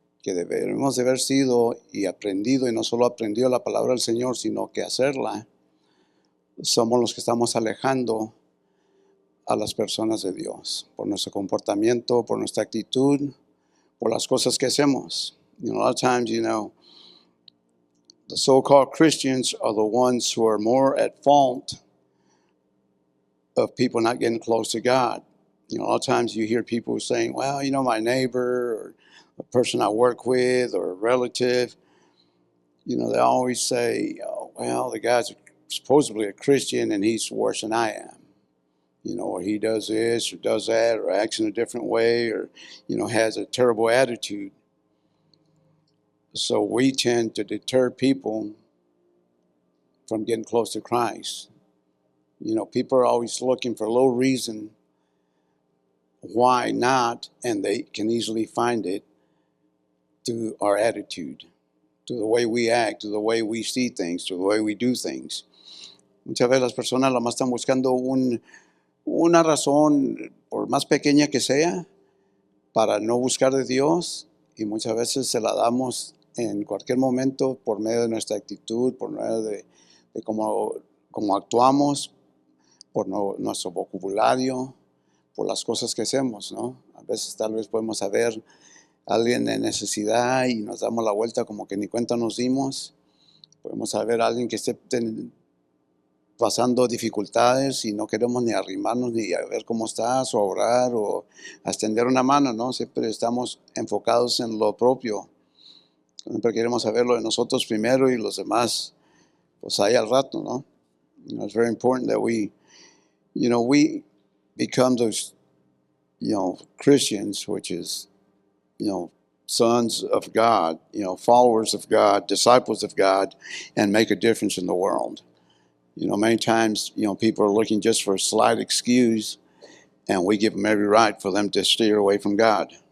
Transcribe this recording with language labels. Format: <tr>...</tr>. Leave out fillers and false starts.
<es>que debemos de haber sido y aprendido, y no solo aprendido la palabra del Señor, sino que hacerla, somos los que estamos alejando a las personas de Dios por nuestro comportamiento, por nuestra actitud, por las cosas que hacemos.</es> <en>A lot of times, the so-called Christians are the ones who are more at fault of people not getting close to God. A lot of times you hear people saying, well, my neighbor or a person I work with or a relative, they always say, oh, well, the guy's supposedly a Christian and he's worse than I am. Or he does this or does that or acts in a different way or, has a terrible attitude. So we tend to deter people from getting close to Christ. People are always looking for a little reason why not, and they can easily find it through our attitude, to the way we act, to the way we see things, to the way we do things.</en> <es>Muchas veces las personas lo más están buscando una razón, por más pequeña que sea, para no buscar de Dios, y muchas veces se la damos en cualquier momento por medio de nuestra actitud, por medio de cómo actuamos, por nuestro vocabulario, por las cosas que hacemos, ¿no? A veces tal vez podemos saber a alguien en necesidad y nos damos la vuelta como que ni cuenta nos dimos. Podemos saber a alguien que esté pasando dificultades y no queremos ni arrimarnos ni a ver cómo estás o orar o extender una mano, ¿no? Siempre estamos enfocados en lo propio. Siempre queremos saber lo de nosotros primero y los demás, pues ahí al rato, ¿no?</es> <en>It's very important that we become those, Christians, which is, sons of God, followers of God, disciples of God, and make a difference in the world. Many times, people are looking just for a slight excuse, and we give them every right for them to steer away from God.</en>